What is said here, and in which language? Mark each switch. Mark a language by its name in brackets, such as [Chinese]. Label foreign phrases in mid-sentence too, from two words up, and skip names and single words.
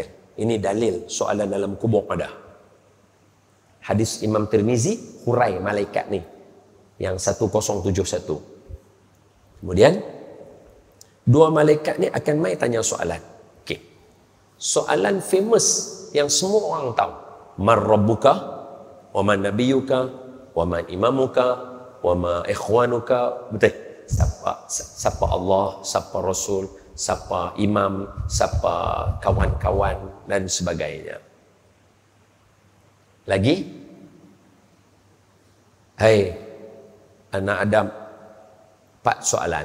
[Malay] Ini dalil soalan dalam kubur ada. Hadis Imam Tirmizi, hurai malaikat ni. Yang 1071. Kemudian, dua malaikat ni akan mai tanya soalan. Okey. Soalan famous yang semua orang tahu. [Arabic] من ربك، ومن نبيك، ومن إمامك، وما إخوانك. [Malay] Betul? Siapa Allah, siapa Rasul, siapa imam, siapa kawan-kawan dan sebagainya. Lagi, hai anak Adam, 4 soalan.